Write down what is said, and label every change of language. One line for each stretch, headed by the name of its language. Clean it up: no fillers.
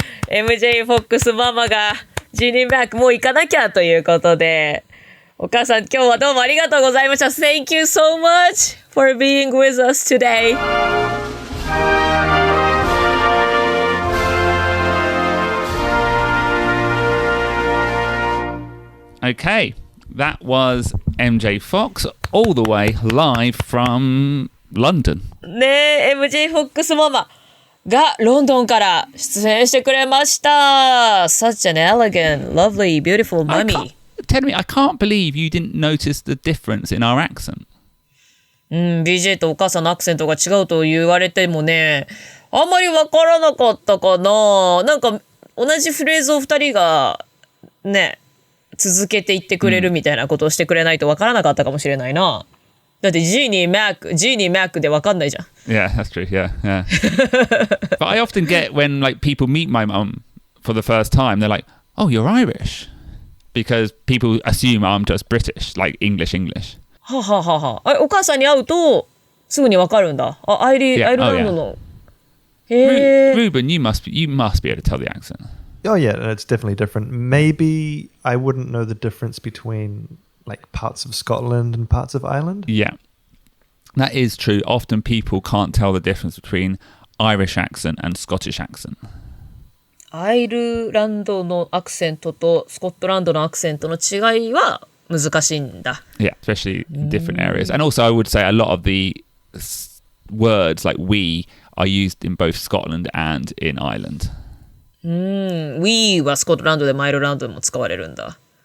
Japanese: MJ フォックスママがジーニー・マックもう行かなきゃということで、お母さん今日はどうもありがとうございました。
English: Thank you so much for being with us today. Okay, that was MJ Fox all the way live from London.
Japanese: ねえ、MJ フォックスママがロンドンから出演してくれました。
English: Such an elegant, lovely, beautiful mummy. Tell me, I can't believe you didn't notice the difference in our accent.
Japanese: BJ とお母さんのアクセントが違うと言われてもね、あんまりわからなかったかな。なんか同じフレーズを2人がね続けていってくれるみたいなことをしてくれないとわからなかったかもしれないな。だってジーニー・マックでわかんないじゃん。
English: Yeah, that's true. Yeah. But I often get when like people meet my mum for the first time, they're like, "Oh, you're Irish," because people assume I'm just British, like English. はははは。
Japanese: お母さんに会うとすぐにわかるんだ。アイルランドの。へえ。
English: Ruben, you must be able to tell the accent. Oh yeah, it's definitely different. Maybe I wouldn't know the difference between like parts of Scotland and parts of Ireland. Yeah, that is true. Often people can't tell the difference between Irish accent and Scottish accent.
Japanese: アイルランドのアクセントとスコットランドのアクセントの違いは難しいんだ。
English: Yeah, especially in different areas. And also I would say a lot of the words like we are used in both Scotland and in Ireland.
Japanese: We はスコットランドでもアイルランドでも使われるんだ。